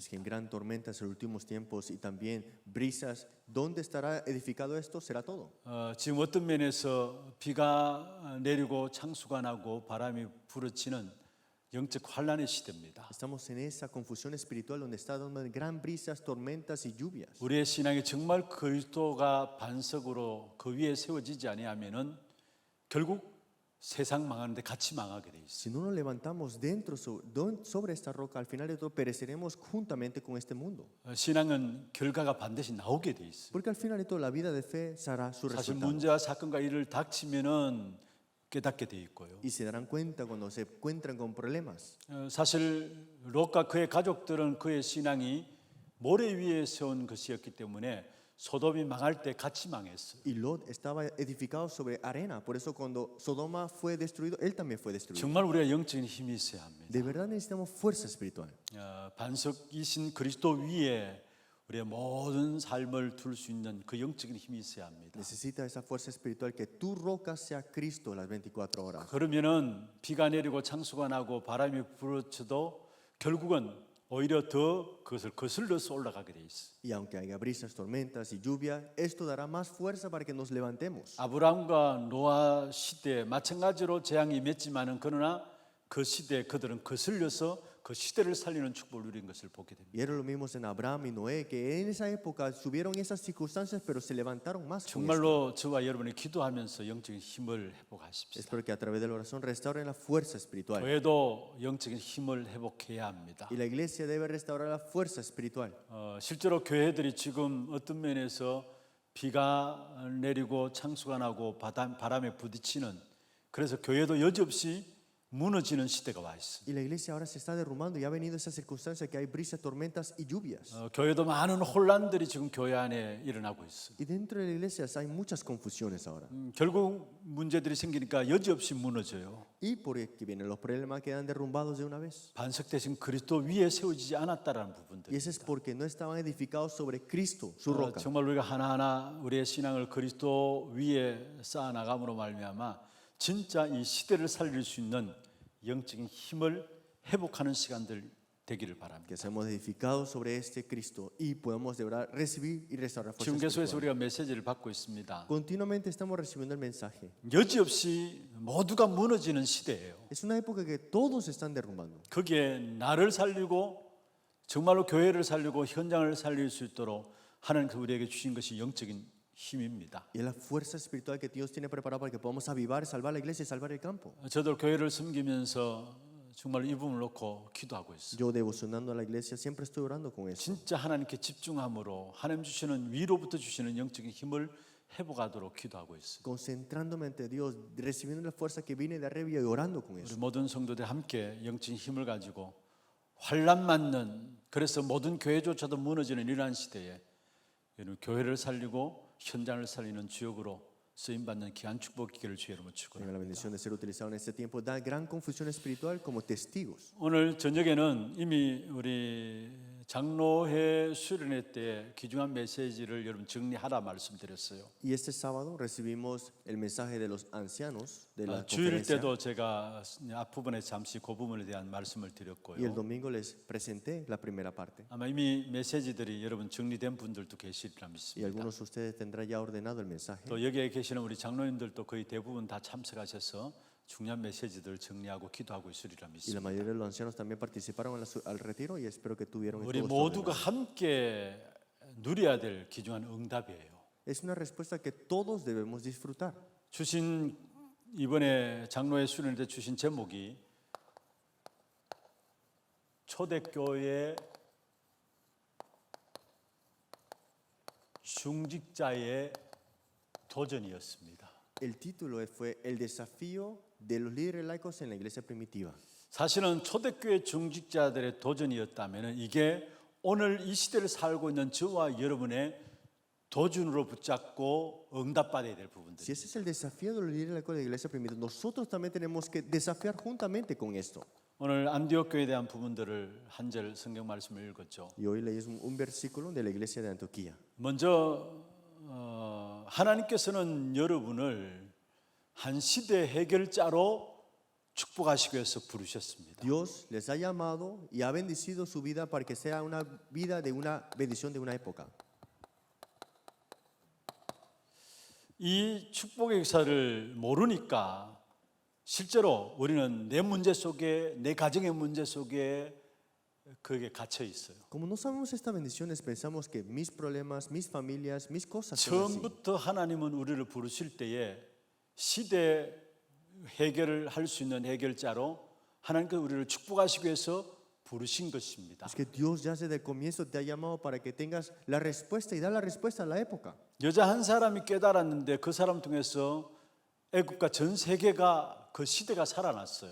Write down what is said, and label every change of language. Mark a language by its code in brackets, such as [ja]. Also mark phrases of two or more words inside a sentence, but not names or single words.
[es] es que en gran tormenta en los últimos tiempos y también brisas, ¿dónde estará edificado esto? Será todo. [ko] 지금 어떤 면에서 비가 내리고 창수가 나고 바람이 불어치는 영적 환란의 시대입니다. [es] Estamos en esa confusión espiritual donde está dando gran brisas, tormentas y lluvias. [ko] 우리의 신앙이 정말 그리스도가 반석으로 그 위에 세워지지 아니하면은 결국 세상 망하는데 같이 망하게 돼 있어요. [es] Si no nos levantamos dentro sobre esta roca, al final de todo pereceremos juntamente con este mundo. [ko] 신앙은 결과가 반드시 나오게 돼 있어요. [es] Porque al final de todo la vida de fe será su [ko] 사실 [es] resultado. [ko] 문제와 사건과 일을 닥치면은 깨닫게 돼 있고요. [es] Y se darán cuenta cuando se encuentran con problemas. [ko] 사실 롯과 그의 가족들은 그의 신앙이 모래 위에 세운 것이었기 때문에 소돔이 망할 때 같이 망했어요. [es] Y Lot estaba edificado sobre arena. Por eso cuando Sodoma fue destruido, él también fue destruido. [ko] 정말 우리가 영적인 힘이 있어야 합니다. [es] De verdad necesitamos fuerza espiritual. [ko] 반석이신 그리스도 위에 우리의 모든 삶을 둘 수 있는 그 영적인 힘이 있어야 합니다. [es] Necesita esa fuerza espiritual que tu roca sea Cristo las 24 horas. [ko] 그러면은 비가 내리고 창수가 나고 바람이 불어쳐도 결국은 오히려 더 그것을 거슬러서 올라가게 돼 있어. [es] Y aunque haya brisas, tormentas y lluvia, esto dará más fuerza para que nos levantemos. [ko] 아브라함과 노아 시대에 마찬가지로 재앙이 임했지만은 그러나 그 시대에 그들은 거슬려서 그 시대를 살리는 축복을 누린 것을 보게 됩니다. [es] Y era lo mismo en Abraham y Noé, que en esa época subieron esas circunstancias, pero se levantaron más con esto. [ko] 정말로 저와 여러분이 기도하면서 영적인 힘을 회복하십시다. [es] Espero que a través de la oración restauren la fuerza espiritual. [ko] 교회도 영적인 힘을 회복해야 합니다. [es] Y la iglesia debe restaurar la fuerza espiritual. [ko] 실제로 교회들이 지금 어떤 면에서 비가 내리고 창수가 나고 바람에 부딪히는, 그래서 교회도 여지없이 무너지는 시대가 와 있어. [es] Y la iglesia ahora se está derrumbando y ha venido esa circunstancia que hay brisas, tormentas y lluvias. [ko] 교회도 많은 혼란들이 지금 교회 안에 일어나고 있어. [es] Y dentro de la iglesia hay muchas confusiones ahora. [ko] 결국 문제들이 생기니까 여지없이 무너져요. [es] Y por aquí vienen los problemas, quedan derrumbados de una vez. [ko] 반석대신 그리스도 위에 세워지지 않았다라는 부분들. [es] Y eso es porque no estaban edificados sobre Cristo, su roca. [ko] 정말 우리가 하나하나 우리의 신앙을 그리스도 위에 쌓아 나감으로 말미암아 진짜 이 시대를 살릴 수 있는 영적인 힘을 회복하는 시간들 되기를 바랍니다. [es] Que seamos edificados sobre este Cristo y podamos de verdad recibir y restaurar fuerza [ko] 지금 계속해서 [es] espiritual. [ko] 우리가 메시지를 받고 있습니다. [es] Continuamente estamos recibiendo el mensaje. [ko] 여지없이 모두가 무너지는 시대예요. [es] Es una época que todos se están derrumbando. [ko] 거기에 나를 살리고 정말로 교회를 살리고 현장을 살릴 수 있도록 하나님께서 우리에게 주신 것이 영적인 힘입니다. [es] Y es la fuerza espiritual que Dios tiene preparada para que podamos avivar, salvar la iglesia y salvar el campo. [ko] 저도 교회를 섬기면서 정말 이 부분을 놓고 기도하고 있어요. [es] Yo devocionando a la iglesia siempre estoy orando con eso. [ko] 진짜 하나님께 집중함으로 하나님 주시는 위로부터 주시는 영적인 힘을 회복하도록 기도하고 있어요. [es] Concentrándome ante Dios, recibiendo la fuerza que viene de arriba y orando con [ko] 우리 [es] eso. [ko] 모든 성도들 함께 영적인 힘을 가지고 환난 맞는, 그래서 모든 교회조차도 무너지는 이러한 시대에 여러분 교회를 살리고 현장을 살리는 주역으로 쓰임 받는 귀한 축복 기회를 주의 이름으로 [es] Tenga [ko] 축원합니다. [es] la bendición de ser utilizado en este tiempo. Da gran confusión espiritual como testigos. [ko] 오늘 저녁에는 이미 우리 장로회 수련회 때 귀중한 메시지를 여러분 정리하라 말씀드렸어요. [es] Y este sábado recibimos el mensaje de los ancianos de la [ko] 주일 [es] conferencia. [ko] 때도 제가 앞부분에 잠시 그 부분에 대한 말씀을 [es] Y el [ko] 드렸고요. [es] domingo les presenté la primera parte. [ko] 아마 이미 메시지들이 여러분 정리된 분들도 계시리라 [es] Y [ko] 믿습니다. [es] algunos de ustedes tendrán ya ordenado el mensaje. [ko] 또 여기에 계시는 우리 장로님들도 거의 대부분 다 참석하셔서 중요한 메시지들을 정리하고 기도하고 있으리라 [es] Y la [ko] 믿습니다. [es] mayoría de los ancianos también participaron al retiro y espero que tuvieron [ko] 우리 [es] todo esto [ko] 모두가 [es] ordenado. [ko] 함께 누려야 될 귀중한 응답이에요. [es] Es una respuesta que todos debemos disfrutar. [ko] 주신 이번에 장로회 수련회 때 주신 제목이 초대교회 중직자의 도전이었습니다. [es] El título fue El desafío de los líderes laicos en la iglesia primitiva. [ko] 사실은 초대교회 중직자들의 도전이었다면 이게 오늘 이 시대를 살고 있는 저와 여러분의 도전으로 붙잡고 응답받아야 될 부분들. [es] Si ese es el desafío de los líderes laicos de la iglesia primitiva, nosotros también tenemos que desafiar juntamente con esto. [ko] 오늘 안디옥 교회에 대한 부분들을 한 절 성경 말씀을 읽었죠. [es] Y hoy leí un versículo de la iglesia de Antioquía. [ko] 먼저 하나님께서는 여러분을 한 시대 해결자로 축복하시기 위해서 부르셨습니다. [es] Dios les ha llamado y ha bendecido su vida para que sea una vida de una bendición de una época. [ko] 이 축복의 역사를 모르니까 실제로 우리는 내 문제 속에, 내 가정의 문제 속에 그게 갇혀 있어요. [es] Como no sabemos estas bendiciones, pensamos que mis problemas, mis familias, mis cosas son así. [ko] 처음부터 하나님은 우리를 부르실 때에 시대 해결을 할 수 있는 해결자로 하나님께서 우리를 축복하시기 위해서 부르신 것입니다. [es] Es que Dios ya desde el comienzo te ha llamado para que tengas la respuesta y dar la respuesta a la época. [ko] 여자 한 사람이 깨달았는데 그 사람 통해서 애국과 전 세계가 그 시대가 살아났어요.